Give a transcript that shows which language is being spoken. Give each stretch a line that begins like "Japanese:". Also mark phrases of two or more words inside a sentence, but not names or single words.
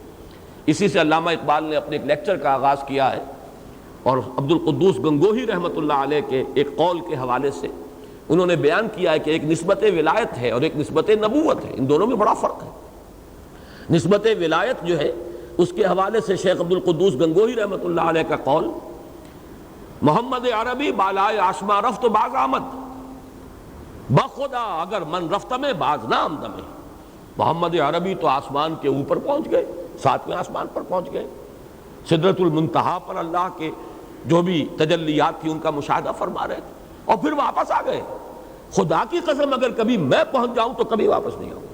Urdu: اسی سے علامہ اقبال نے اپنے ایک لیکچر کا آغاز کیا ہے، اور عبد القدوس گنگوہی رحمۃ اللہ علیہ کے ایک قول کے حوالے سے انہوں نے بیان کیا ہے کہ ایک نسبت ولایت ہے اور ایک نسبت نبوت ہے، ان دونوں میں بڑا فرق ہے۔ نسبت ولایت جو ہے اس کے حوالے سے شیخ عبد القدوس گنگوہی رحمۃ اللہ علیہ کا قول،
Persian: محمد عربی بالائے آسماں رفت باز آمد، بخدا اگر من رفت میں باز نہ آمد میں۔
Urdu: محمد عربی تو آسمان کے اوپر پہنچ گئے، ساتویں آسمان پر پہنچ گئے، سدرۃ المنتہا پر اللہ کے جو بھی تجلیات تھی ان کا مشاہدہ فرما رہے تھے، اور پھر واپس آ گئے۔ خدا کی قسم اگر کبھی میں پہنچ جاؤں تو کبھی واپس نہیں آؤں۔